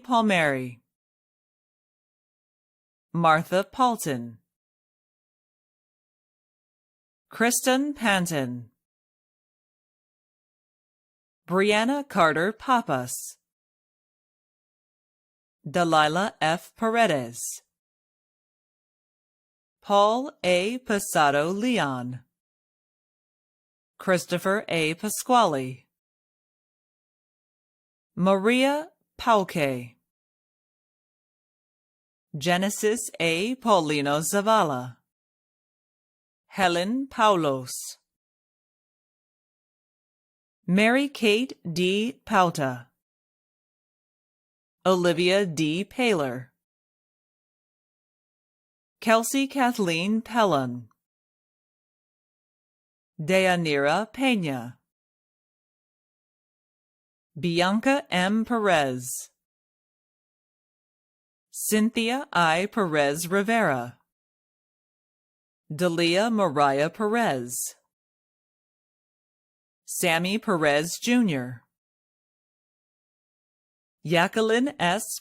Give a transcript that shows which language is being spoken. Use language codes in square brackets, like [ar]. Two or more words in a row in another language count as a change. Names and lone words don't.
[en] Palmieri, Martha Paulton, Kristen Panton, Brianna Carter Papas, Delilah F. Paredes, Paul A. Posado Leon, Christopher A. Pasquale, Maria Pauke, Genesis A. Paulino Zavala, Helen Paulos, Mary Kate D. Pauta, Olivia D. Paler, Kelsey Kathleen Pellon, Deyanira Peña, Bianca M. Perez, Cynthia I. Perez Rivera, Dalia Mariah Perez, Sammy Perez Jr., Jacqueline S.